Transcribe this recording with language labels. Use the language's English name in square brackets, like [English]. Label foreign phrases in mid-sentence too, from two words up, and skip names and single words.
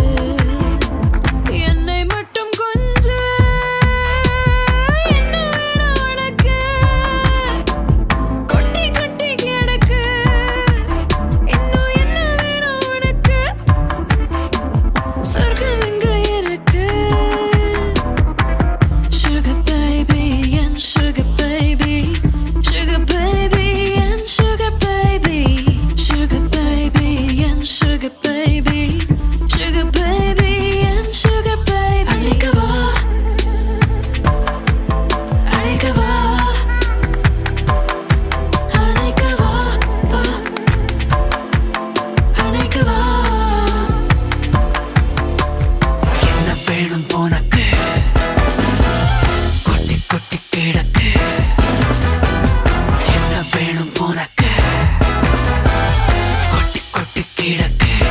[Tamil] என்னை மட்டும் கொஞ்சு என்ன வேணும் உனக்கு கொட்டி கொட்டி கிடக்கு இன்னும் என்ன வேணும் உனக்கு சொர்க்கம் இங்க இருக்கு [English] sugar baby and sugar baby sugar baby and sugar baby sugar baby and sugar baby sugar baby and sugar baby [Tamil] அணைக்கவா அணைக்கவா அணைக்கவா வா அணைக்கவா என்ன வேணும் உனக்கு கொட்டி கொட்டி கிடக்கு என்ன வேணும் உனக்கு கொட்டி கொட்டி கிடக்கு